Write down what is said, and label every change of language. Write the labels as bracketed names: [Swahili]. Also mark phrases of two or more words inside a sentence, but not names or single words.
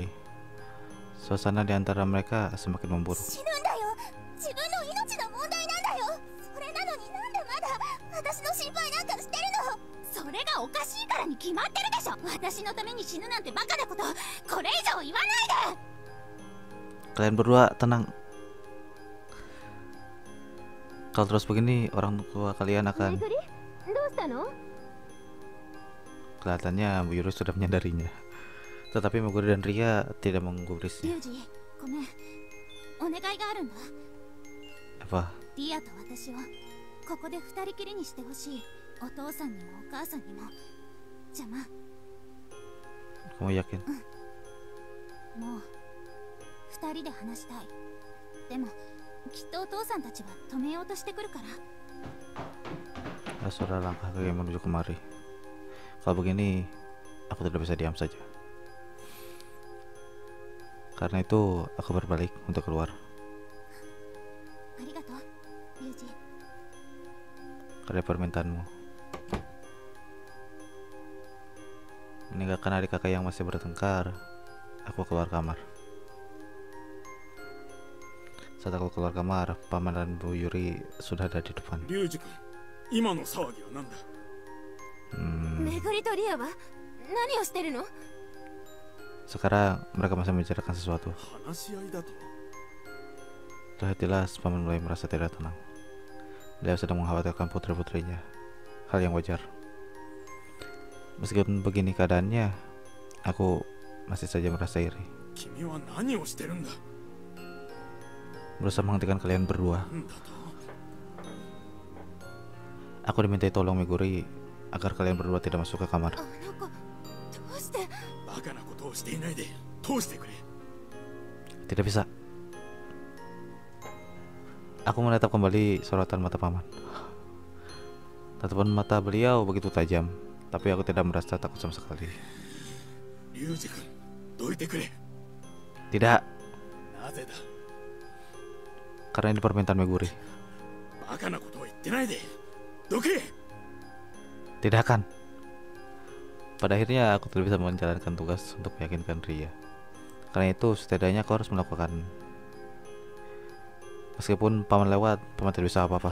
[Indonesian] Suasana di antara mereka semakin memburuk. [Japanese] 死ぬんだよ。自分の命の問題なんだよ。それなのになんでまだ私の心配なんかしてるの。それがおかしいからに決まってるでしょ。私のために死ぬなんてバカなことこれ以上言わないで。 [Indonesian] Kalian berdua tenang. Kalau terus begini orang tua kalian akan. [Japanese] どうしたの。 [Indonesian] Kelihatannya Bu Yuri sudah menyadarinya. Tetapi Meguri dan Ria tidak [Japanese] リュ [Indonesian] menggubrisnya. [Japanese] ウジ、ごめん。お願いがあるんだ。 [Indonesian] Apa? [Japanese] リアと私をここで二人きりにしてほしい。お父さんにもお母さんにも。邪魔。 [Indonesian] Kamu yakin? [Japanese] もう二人で話したい。でもきっとお父さんたちは止めようとしてくるから。 [Indonesian] Ada suara langkah kaki menuju kemari. Kalau begini, aku tidak bisa diam saja. Karena itu, aku berbalik untuk keluar. [Japanese] ありがとう、リュウジ。 [Indonesian] Karena permintaanmu. Meninggalkan adik kakak yang masih bertengkar, aku keluar kamar. Saat aku keluar kamar, Paman dan Bu Yuri sudah ada di depan. [Japanese] リュウジ君、今の騒ぎは何だ。めぐりとリアは何をしてるの。 [Indonesian] Sekarang mereka masih membicarakan sesuatu. [Japanese] 話し合いだと。 [Indonesian] Terlihat jelas Paman mulai merasa tidak tenang. Beliau sedang mengkhawatirkan putri-putrinya. Hal yang wajar. Meskipun begini keadaannya, aku masih saja merasa iri. [Japanese] 君は何をしてるんだ。 [Indonesian] Berusaha menghentikan kalian berdua. [Japanese] なんだと。 [Indonesian] Aku dimintai tolong Meguri agar kalian berdua tidak masuk ke kamar. [Japanese] あの子、どうして。バカなことをしていないで通してくれ。 [Indonesian] Tidak bisa. Aku menatap kembali sorotan mata Paman. Tatapan mata beliau begitu tajam, tapi aku tidak merasa takut sama sekali. [Japanese] リュウジ君、どいてくれ。 [Indonesian] Tidak, [Japanese] なぜだ。 [Indonesian] karena ini permintaan Meguri. [Japanese] バカなことを言ってないで。どけ。 [Indonesian] Tidak akan. Pada akhirnya aku tidak bisa menjalankan tugas untuk meyakinkan Ria. Karena itu setidaknya aku harus melakukan. Meskipun Paman lewat, Paman tidak bisa apa-apa.